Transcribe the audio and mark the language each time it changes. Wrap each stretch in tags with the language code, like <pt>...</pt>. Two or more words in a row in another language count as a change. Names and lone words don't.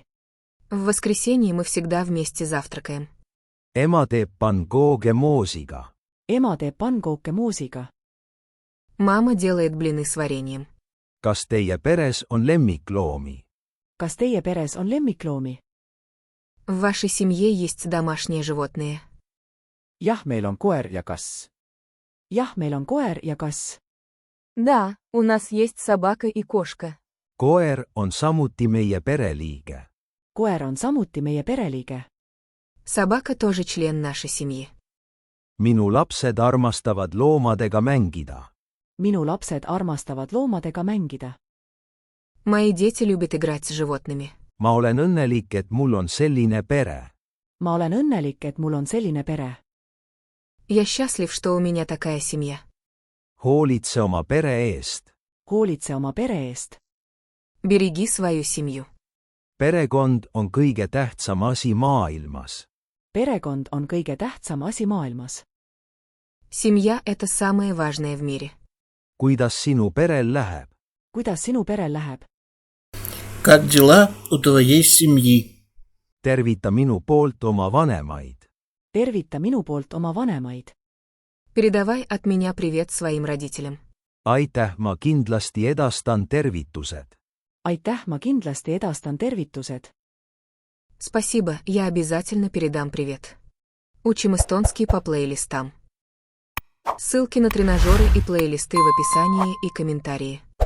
<ru>В воскресенье мы всегда вместе завтракаем.</ru> <et>ema teeb pangooge moosiga. ema teeb pannkooke moosiga.</et> <ru>Мама делает блины с вареньем.</ru> <et>kas teie peres on lemmikloomi? kas teie peres on lemmikloomi?</et> <ru>В вашей семье есть домашние животные.</ru> <et>jah, meil on koer ja kass. jah, meil on koer ja kass.</et> <ru>Да, у нас есть собака и кошка.</ru> <et>koer on samuti meie pereliige. koer on samuti meie pereliige.</et> <ru>Собака тоже член нашей семьи.</ru> <et>minu lapsed armastavad loomadega mängida. minu lapsed armastavad loomadega mängida.</et> <ru>Мои дети любят играть с животными.</ru> <et>ma olen õnnelik, et mul on selline pere. ma olen õnnelik, et mul on selline pere.</et> <ru>Я счастлив, что у меня такая семья.</ru> <et>hoolitse oma pere eest. hoolitse oma pere eest.</et> <ru>Береги свою семью.</ru> <et>perekond on kõige tähtsam asi maailmas. perekond on kõige tähtsam asi maailmas.</et> <ru>Семья – это самое важное в мире.</ru> <et>kuidas sinu perel läheb? kuidas sinu perel läheb?</et> <ru>Как дела у твоей семьи?</ru> <et>tervita minu poolt oma vanemaid. tervita minu poolt oma vanemaid.</et> <ru>Передавай от меня привет своим родителям.</ru> <et>aitäh, ma kindlasti edastan tervitused. aitäh, ma kindlasti edastan tervitused.</et> <ru>Спасибо, я обязательно передам привет. Учим эстонский по плейлистам. Ссылки на тренажеры и плейлисты в описании и комментарии.</ru>